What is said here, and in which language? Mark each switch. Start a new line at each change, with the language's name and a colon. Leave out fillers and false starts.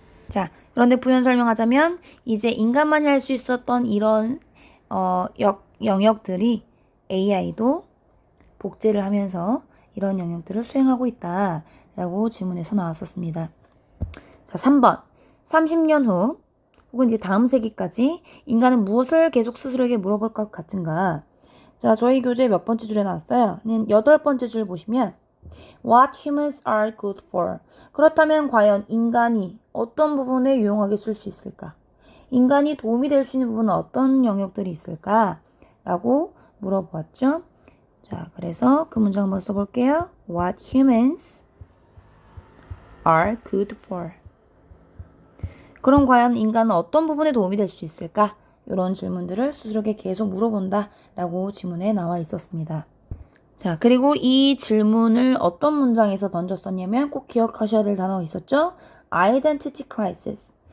Korean: 자, 그런데 부연 설명하자면 이제 인간만이 할 수 있었던 이런 영역들이 AI도 복제를 하면서 이런 영역들을 수행하고 있다라고 지문에서 나왔었습니다. 자, 3번. 30년 후 혹은 이제 다음 세기까지 인간은 무엇을 계속 스스로에게 물어볼 것 같은가? 자, 저희 교재 몇 번째 줄에 나왔어요? 8번째 줄 보시면
English: What humans are good for.
Korean: 그렇다면 과연 인간이 어떤 부분에 유용하게 쓸 수 있을까? 인간이 도움이 될 수 있는 부분은 어떤 영역들이 있을까? 라고 물어보았죠. 자, 그래서 그 문장 한번 써볼게요.
English: What humans are good for.
Korean: 그럼 과연 인간은 어떤 부분에 도움이 될 수 있을까? 이런 질문들을 스스로에게 계속 물어본다 라고 지문에 나와 있었습니다. 자, 그리고 이 질문을 어떤 문장에서 던졌었냐면 꼭 기억하셔야 될 단어가 있었죠?
English: Identity crisis.